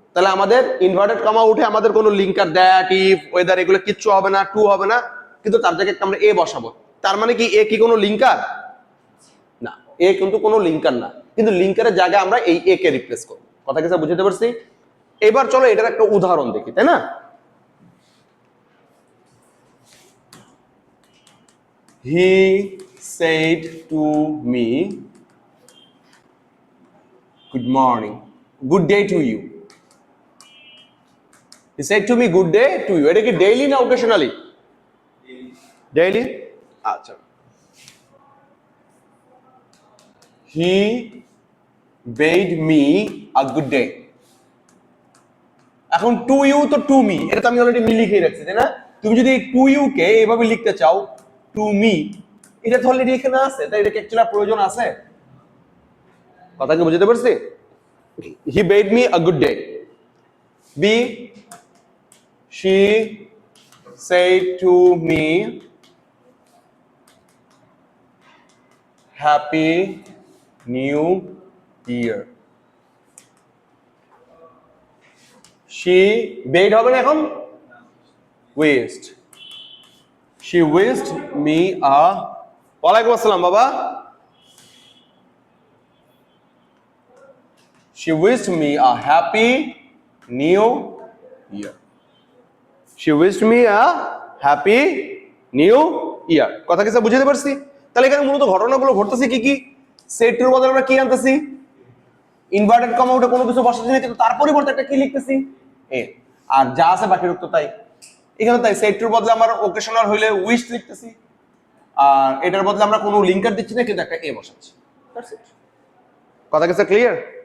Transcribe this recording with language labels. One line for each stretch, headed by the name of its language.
Bangla: তাহলে আমাদের inverted comma উঠে আমাদের কোনো লিঙ্কার দ্যাট, ইফ, ওয়েদার এগুলো কিচ্ছু হবে না, টু হবে না, কিন্তু তার জায়গায় আমরা এ বসাবো। তার মানে কি এ কি কোনো লিঙ্কার? না, এ কিন্তু কোনো লিঙ্কার না, কিন্তু লিঙ্কারের জায়গায় আমরা এই এ কে রিপ্লেস করব। কথা কিছু বুঝতে পারছি? এবার চলো এটার একটা উদাহরণ দেখি, তাই না?
English: He said to me, good morning, good day to you. He said to me, good day to you.
Bangla: এটা কি ডেইলি না অকেশনালি? ডেইলি।
English: আচ্ছা, he bade me a good day।
Bangla: এখন টু ইউ তো টু মি, এটা তো আমি already me লিখে রাখছি তাই না? তুমি যদি টু ইউ কে এভাবে লিখতে চাও টু মি, এটা তো অলরেডি এখানে আছে, তাই এটা অ্যাকচুয়ালি প্রয়োজন আছে? কথা কি বুঝতে পারছি?
English: He bade me a good day. B, she said to me happy new year। she bade
Bangla: হবে না এখন,
English: wished। she wished me a,
Bangla: ওয়ালাইকুম আসসালাম বাবা।
English: she wished me a happy new year। she wished me a happy new year।
Bangla: কথা কি বুঝতে পারছি? তাহলে এখানে মূলত ঘটনাগুলো ঘটতেছে কি কি? সেট টুর বদলে আমরা কি আনতেছি? ইনভার্টেড কমা উঠে কোনো কিছু বসাচ্ছি না, কিন্তু তার পরিবর্তে একটা কি লিখতেছি? এ। আর যা আছে বাকির উত্তর তাই এখানে তাই। সেট টুর বদলে আমরা ওকেশনাল হইলে উইশ লিখতেছি, আর এটার বদলে আমরা কোনো লিঙ্কার দিচ্ছি না, কিন্তু একটা এ বসাচ্ছি। কথা কি ক্লিয়ার?